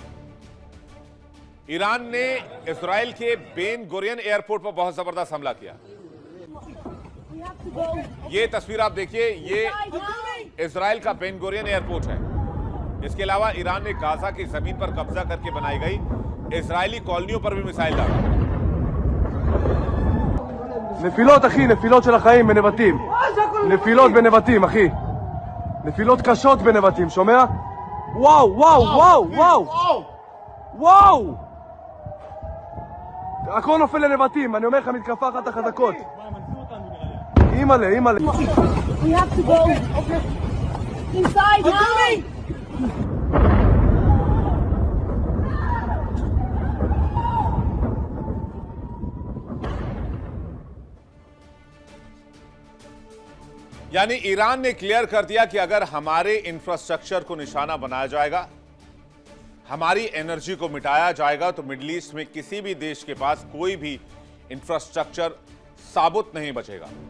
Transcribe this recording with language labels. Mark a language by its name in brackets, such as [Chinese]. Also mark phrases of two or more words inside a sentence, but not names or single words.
[Hindi] ईरान ने इजराइल के बेन गुरियन एयरपोर्ट पर बहुत जबरदस्त हमला किया। ये तस्वीर आप देखिए, ये इजराइल का बेन गुरियन एयरपोर्ट है। इसके अलावा ईरान ने गाजा की जमीन पर कब्जा करके बनाई गई इजरायली कॉलोनियों पर भी मिसाइल दागा। [Hebrew] נפילות אחי, נפילות של החיים בנבטים. נפילות בנבטים אחי. נפילות קשות בנבטים, שומע? וואו, וואו, וואו, וואו. וואו! הכל נופל לנבטים, אני אומר לך, מתקפה אחת החזקות. אימא'לה, אימא'לה. [English] We have to go inside now. [Hindi] यानी ईरान ने क्लियर कर दिया कि अगर हमारे इंफ्रास्ट्रक्चर को निशाना बनाया जाएगा, हमारी एनर्जी को मिटाया जाएगा, तो मिडिल ईस्ट में किसी भी देश के पास कोई भी इंफ्रास्ट्रक्चर साबुत नहीं बचेगा।